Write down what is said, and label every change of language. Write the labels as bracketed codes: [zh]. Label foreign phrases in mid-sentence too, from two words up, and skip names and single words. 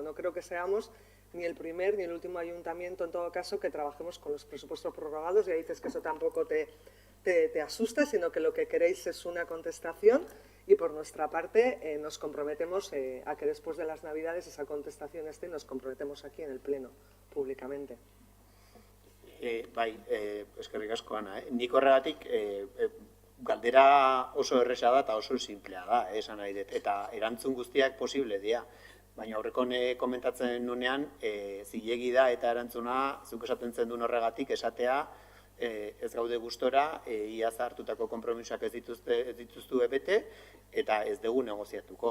[es] No creo que seamos ni el primer ni el último ayuntamiento, en todo caso, que trabajemos con los presupuestos prorrogados. Ya dices que eso tampoco te asusta, sino que lo que queréis es una contestación. Y por nuestra parte nos comprometemos a que después de las Navidades esa contestación esté y nos comprometemos aquí en el Pleno, públicamente. [eu] Eskerrik asko, Ana. Nik horregatik galdera oso erresa da eta oso simplea da, esan nahi dut. Eta erantzun guztiak posible dira. Baina aurrekon komentatzen nunean, zilegi da eta erantzuna, zuk esaten zen duen horregatik, esatea, ez gaude gustora, iaz hartutako konpromisoak ez dituztu bete, eta ez dugu negoziatuko.